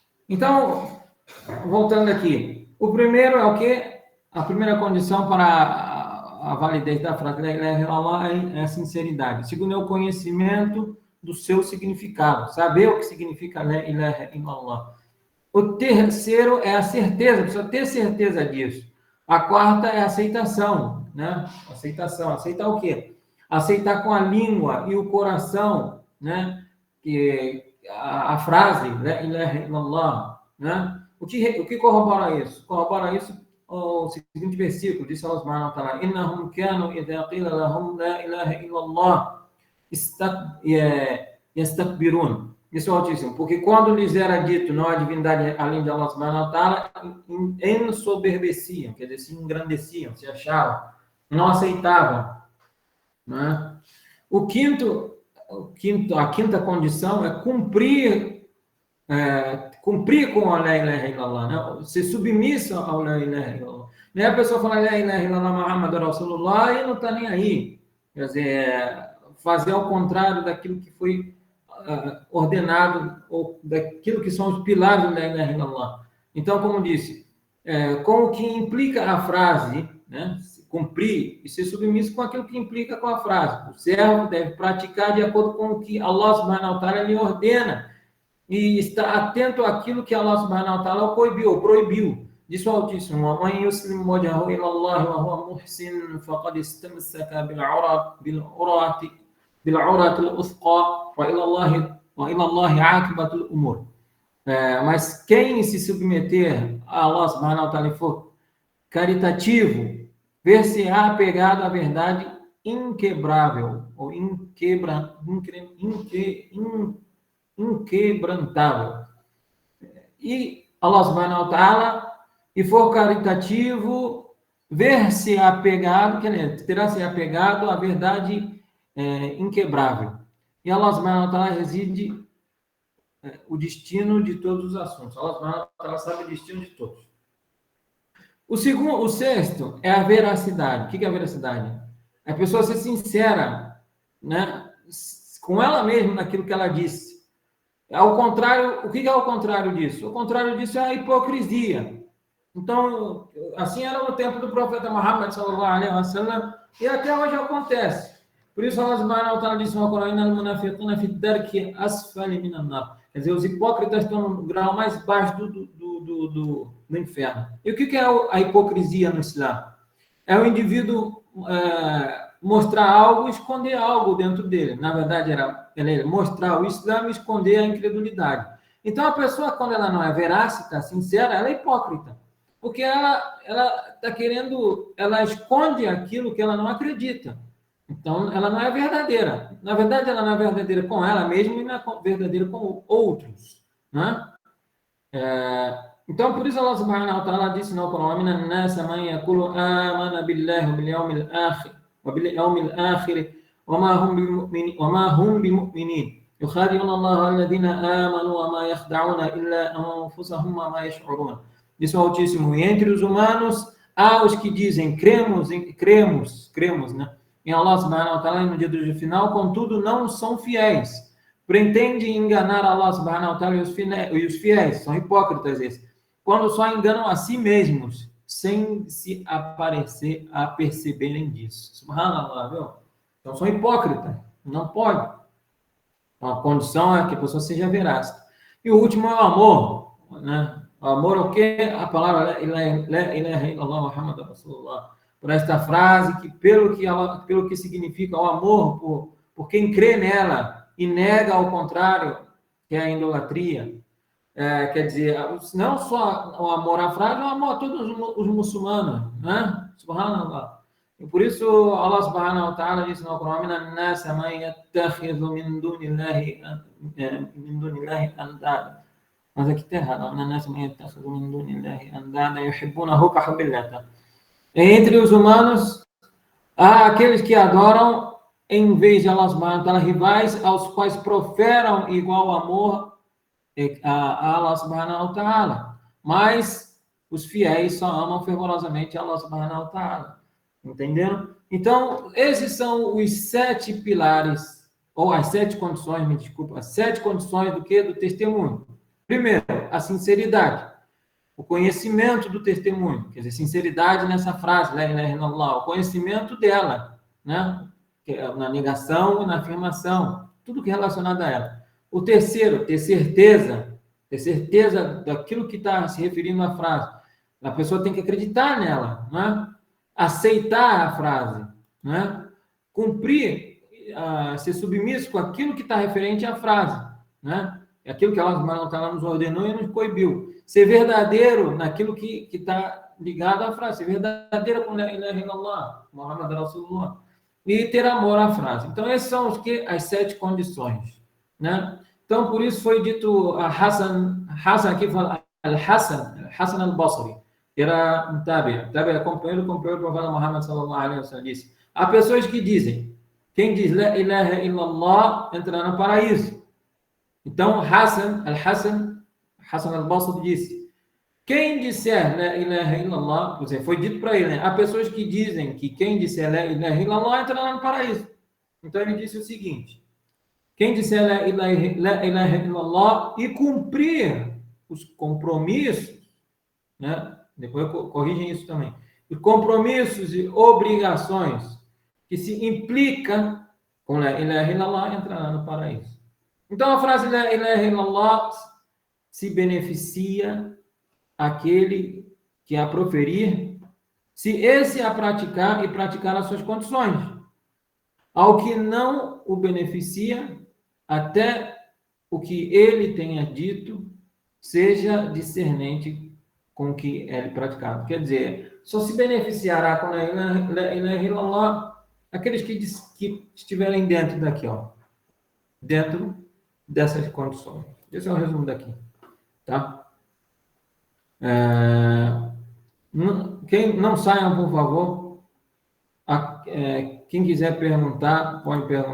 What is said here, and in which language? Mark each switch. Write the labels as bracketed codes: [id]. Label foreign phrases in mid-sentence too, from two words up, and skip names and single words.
[pt] Então, voltando aqui, o primeiro é o quê? A primeira condição para a validez da frase [ar] لا إله إلا الله [pt] é a sinceridade. Segundo é o conhecimento do seu significado, saber o que significa [ar] لا إله إلا الله. [pt] O terceiro é a certeza, precisa ter certeza disso. A quarta é a aceitação, né? Aceitação, aceitar o quê? Aceitar com a língua e o coração, né? Que a frase [ar] لا إله إلا الله, [pt] né? O que corrobora isso? Corrobora isso o seguinte versículo, diz [ar] الله سبحانه وتعالى: إنهم كانوا إذا قيل لهم لا إله إلا الله يستكبرون. [pt] Isso é o Altíssimo, porque quando lhes era dito não há divindade além de [ar] الله سبحانه وتعالى, [pt] ensoberbeciam, quer dizer, se engrandeciam, se achavam, não aceitavam, né? A quinta condição é cumprir com a [ar] لا إله إلا الله, [pt] né? Ser submisso ao [ar] لا إله إلا الله. [pt] Nem a pessoa fala [ar] لا إله إلا الله محمد رسول الله [pt] e não está nem aí. Quer dizer, fazer ao contrário daquilo que foi ordenado, ou daquilo que são os pilares do [ar] لا إله إلا الله. [pt] Então, como disse, com o que implica a frase, né? Cumprir e ser submisso com aquilo que implica com a frase. O servo deve praticar de acordo com o que [ar] الله سبحانه وتعالى [pt] lhe ordena e estar atento àquilo que [ar] الله سبحانه وتعالى [pt] proibiu. Diz o Altíssimo: [ar] وَمَنْ يُسْلِمْ وَجْهَهُ إِلَى اللَّهِ وَهُوَ مُحْسِنٌ فَقَدِ اسْتَمْسَكَ بِالْعُرَةِ الْوُثْقَى وَإِلَى اللَّهِ عَاقِبَةُ الْأُمُورِ. [pt] Mas quem se submeter a [ar] الله سبحانه وتعالى [pt] e for caritativo, ver-se-á apegado à verdade inquebrável, ou inquebrantável. E [ar] الله سبحانه وتعالى, [pt] e for caritativo, ver-se apegado, terá se apegado à verdade inquebrável. E [ar] الله سبحانه وتعالى [pt] reside o destino de todos os assuntos. [ar] الله سبحانه وتعالى [pt] sabe o destino de todos. O sexto é a veracidade. O que é a veracidade? É a pessoa ser sincera, né, com ela mesma naquilo que ela disse. Ao contrário, o que é o contrário disso? O contrário disso é a hipocrisia. Então, assim era no tempo do profeta Muhammad [ar] صلى الله عليه وسلم, [pt] e até hoje acontece. Por isso [ar] الله سبحانه وتعالى [pt] disse no Corão: [ar] إن المنافقين في الدرك الأسفل من النار. [pt] Quer dizer, os hipócritas estão no grau mais baixo do inferno. E o que é a hipocrisia no Islã? É o indivíduo mostrar algo e esconder algo dentro dele. Na verdade, era mostrar o Islã e esconder a incredulidade. Então, a pessoa, quando ela não é verácita, sincera, ela é hipócrita. Porque ela está querendo, ela esconde aquilo que ela não acredita. Então, ela não é verdadeira. Na verdade, ela não é verdadeira com ela mesma e não é verdadeira com outros, né? Então, por isso [ar] الله سبحانه وتعالى [pt] disse no Corão: [ar] وَمِنَ النَّاسِ مَنْ يَقُولُ آمَنَ بِاللَّهِ وَبِالْيَوْمِ الْآخِرِ وَمَا هُمْ بِمُؤْمِنِينَ يُخَادِعُونَ اللَّهَ الَّذِينَ آمَنُوا وَمَا يَخْدَعُونَ إِلَّا أَنفُسَهُمْ وَمَا يَشْعُرُونَ. [pt] Disse o Altíssimo: e entre os humanos há os que dizem cremos, né, em [ar] الله سبحانه وتعالى [pt] no dia do final, contudo não são fiéis. Pretendem enganar [ar] الله سبحانه وتعالى [pt] e os fiéis, são hipócritas esses, quando só enganam a si mesmos, sem se aparecer a perceberem disso. Subhanallah, viu? Então são hipócritas, não pode. Então, a condição é que a pessoa seja veraz. E o último é o amor, né? O amor é o quê? A palavra [ar] لا إله إلا الله محمد رسول الله. [pt] Por esta frase, que pelo que significa o amor por quem crê nela e nega ao contrário, que é a idolatria. Quer dizer, não só o amor à frase, o amor a todos os muçulmanos, né? Subhanallah. E por isso [ar] الله سبحانه وتعالى [pt] disse no Corão: [ar] مِنَ النَّاسِ مَنْ يَتَّخِذُ مِنْ دُونِ اللَّهِ أَنْدَادًا. [pt] Mas aqui está errado. [ar] مِنَ النَّاسِ مَنْ يَتَّخِذُ مِنْ دُونِ اللَّهِ أَنْدَادًا يُحِبُّونَهُمْ كَحُبِّ اللَّهِ. [pt] Entre os humanos, há aqueles que adoram, em vez de [ar] الله سبحانه وتعالى, [pt] rivais aos quais proferam igual amor a [ar] الله سبحانه وتعالى. [pt] Mas os fiéis só amam fervorosamente a [ar] الله سبحانه وتعالى. [pt] Entenderam? Então, esses são os 7 pilares, ou as 7 condições, as 7 condições do quê? Do testemunho. Primeiro, A sinceridade, o conhecimento do testemunho, quer dizer, sinceridade nessa frase, [ar] لا إله إلا الله, [pt] o conhecimento dela, né? Na negação e na afirmação, tudo que é relacionado a ela. O terceiro, ter certeza daquilo que está se referindo à frase. A pessoa tem que acreditar nela, né? Aceitar a frase, né? Cumprir, ser submisso com aquilo que está referente à frase, né? Aquilo que [ar] الله سبحانه وتعالى [pt] nos ordenou e nos coibiu. Ser verdadeiro naquilo que está ligado à frase. Ser verdadeiro com [ar] لا إله إلا الله محمد رسول الله. [pt] E ter amor à frase. Então, essas são as 7 condições, né? Então, por isso foi dito a Hassan aqui fala, Hassan al-Basri, era um tabi, companheiro do profeta Muhammad [ar] صلى الله عليه وسلم, [pt] disse: há pessoas que dizem, quem diz [ar] لا إله إلا الله [pt] entrará no paraíso. Então, Hassan al-Basri disse: quem disser [ar] لا إله إلا الله, [pt] quer dizer, foi dito para ele, né? Há pessoas que dizem que quem disser [ar] لا إله إلا الله [pt] entrará no paraíso. Então, ele disse o seguinte: quem disser [ar] لا إله إلا الله [pt] e cumprir os compromissos, né? Depois corrigem isso também. E compromissos e obrigações que se implica com [ar] لا إله إلا الله [pt] entrará no paraíso. Então, a frase [ar] لا إله إلا الله [pt] se beneficia aquele que a proferir, se esse a praticar e praticar as suas condições. Ao que não o beneficia, até o que ele tenha dito seja discernente com o que é praticado. Quer dizer, só se beneficiará com a [ar] إله إلا الله [pt] aqueles que estiverem dentro daqui, ó, dentro dessas condições. Esse é o resumo daqui, tá? Quem não saiam, por favor. Quem quiser perguntar, pode perguntar.